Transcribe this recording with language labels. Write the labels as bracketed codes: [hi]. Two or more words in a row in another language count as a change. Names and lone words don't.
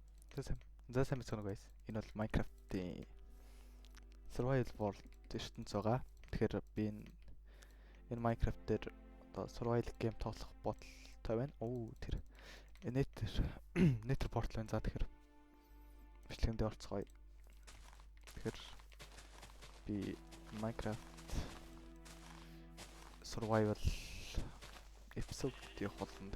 [mn] За сайн байна уу guys. Энэ бол Minecraft-ийн Survival World ертөнц байгаа. Тэгэхээр би энэ Minecraft дээр одоо [en] survival game [mn] тоглох бодолтой байна. Тэр Nether portal байна. За тэгэхээр бичлэгэндээ орцгоё. Тэгэхээр би Minecraft Survival episode явах болно.